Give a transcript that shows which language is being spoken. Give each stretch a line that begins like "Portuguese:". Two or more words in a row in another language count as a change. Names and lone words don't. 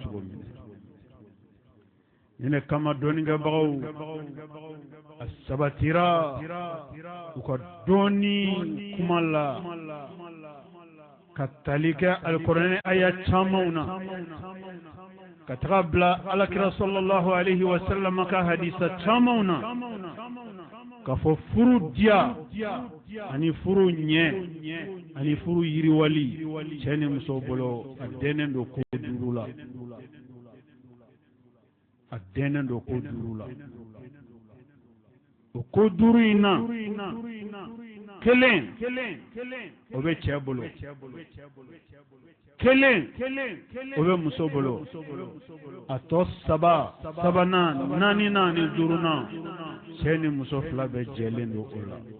Bambara: cogo min na ne kama dɔɔninkɛbagaw a sabatira u ka dɔɔni kuma la ka tali kɛ alikuranɛ aya camanw na ka taga bila alakira
Arabic: صلى الله عليه وسلم
Bambara: ka hadisa camanw na ka fɔ furu diya ani furu ɲɛ ani furu yiriwali cɛ ni muso bolo a dɛnnen don ko duuru la a dɛnnen don ko duuru la o ko duuru in na kelen o bɛ cɛ bolo kelen o bɛ muso bolo a tɔ sabanan naaninan ni duurunan cɛ ni muso fila bɛɛ jɛlen don o la